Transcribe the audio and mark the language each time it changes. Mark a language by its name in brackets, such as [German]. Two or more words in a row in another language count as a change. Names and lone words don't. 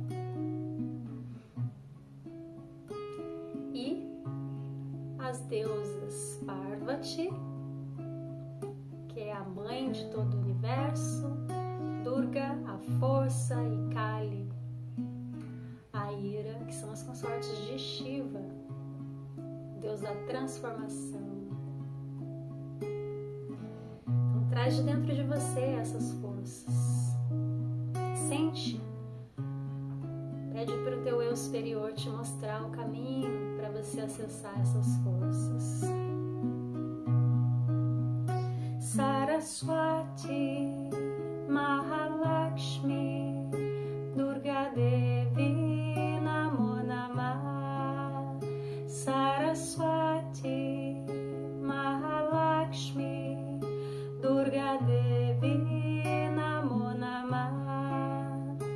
[Portuguese] E as deusas Parvati, que é a mãe de todo o universo, Durga, a força, e Kali, a ira, que são as consortes de Shiva, Deus da transformação. Então traz de dentro de você essas forças. Sente. Pede para o teu eu superior te mostrar o caminho para você acessar essas forças. [Sanskrit] सरस्वती, महालक्ष्मी, दुर्गा देवी, नमो नमः. सरस्वती, महालक्ष्मी, दुर्गा देवी, नमो नमः.